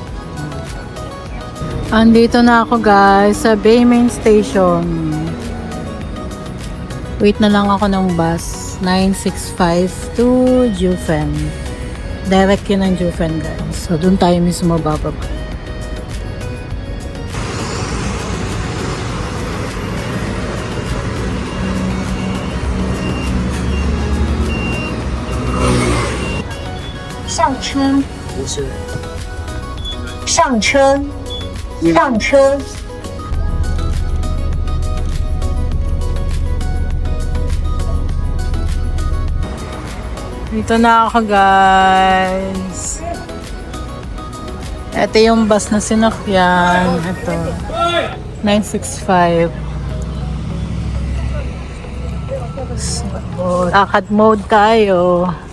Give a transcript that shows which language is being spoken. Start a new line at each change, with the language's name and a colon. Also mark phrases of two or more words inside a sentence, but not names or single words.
Filipino: Andito na ako guys sa Bay Main Station. Wait na lang ako ng bus. 965 to Jufen. Direct yun ang Jufen guys. So, doon tayo mismo bababa.
Chinese: 上车，上车，上车。
Filipino: Dito na ako guys. Ito yung bus na sinakyan. Ito. 965. So, lakad mode tayo.